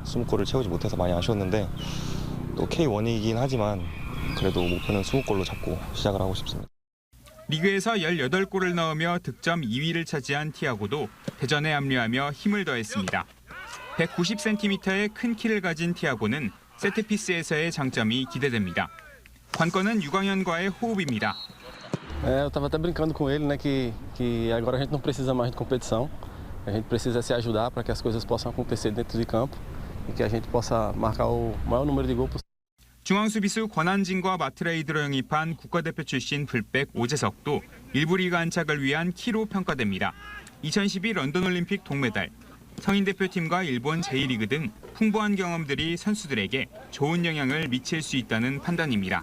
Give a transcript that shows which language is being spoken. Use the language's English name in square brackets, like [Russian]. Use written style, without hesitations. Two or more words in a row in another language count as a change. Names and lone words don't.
[Korean] 20골을 채우지 못해서 많이 아쉬웠는데 또 K1이긴 하지만 그래도 목표는 20골로 잡고 시작을 하고 싶습니다. 리그에서 18골을 넣으며 득점 2위를 차지한 티아고도 대전에 합류하며 힘을 더했습니다. 190cm의 큰 키를 가진 티아고는 세트피스에서의 장점이 기대됩니다. 관건은 유광현과의 호흡입니다. [Portuguese] Eu estava até brincando com ele, né, que agora a gente não precisa mais de competição. A gente precisa se ajudar para que as coisas possam acontecer dentro de campo e que a gente possa marcar o maior número de gols possível. [Korean] 중앙 수비수 권한진과 마트레이드로 영입한 국가대표 출신 풀백 오재석도 일부 리그 안착을 위한 키로 평가됩니다. 2012 런던 올림픽 동메달, 성인 대표팀과 일본 제1리그 등 풍부한 경험들이 선수들에게 좋은 영향을 미칠 수 있다는 판단입니다.